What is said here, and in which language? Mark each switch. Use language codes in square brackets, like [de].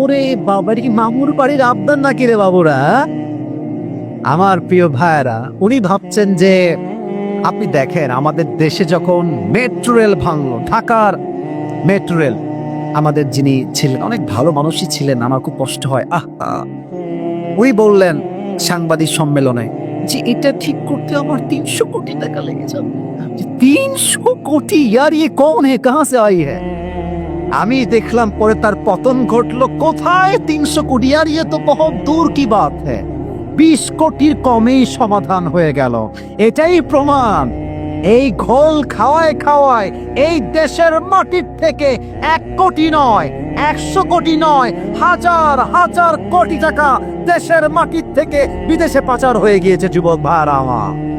[bn] ওরে বাবা, কি মামুর বাড়ির আবদার নাকি রে বাবুরা? আমার প্রিয় ভাইরা, উনি ভাবছেন যে আপনি দেখেন আমাদের দেশে যখন মেট্রো রেল ভাঙলো, ঢাকার মেট্রো রেল, আমাদের যিনি ছিলেন অনেক ভালো মানুষই ছিলেন, আমার খুব কষ্ট হয়। উনি বললেন সাংবাদিক সম্মেলনে যে এটা ঠিক করতে আমার 300 কোটি টাকা লেগে যাবে। [hi] 300 কোটি, यार ये कौन है, कहां से आई है? [bn] আমি দেখলাম পরে তার পতন ঘটলো। কোথায় 300 কোটি, [hi] यार ये तो बहुत दूर की बात है। [bn] 20 কোটির কমেই সমাধান হয়ে গেল। এটাই প্রমাণ, এই ঘোল খাওয়ায় খাওয়ায় এই দেশের মাটির থেকে 1 কোটি নয়, 100 কোটি নয়, হাজার হাজার কোটি টাকা দেশের মাটির থেকে বিদেশে পাচার হয়ে গিয়েছে, যুবক ভাইরা আমার।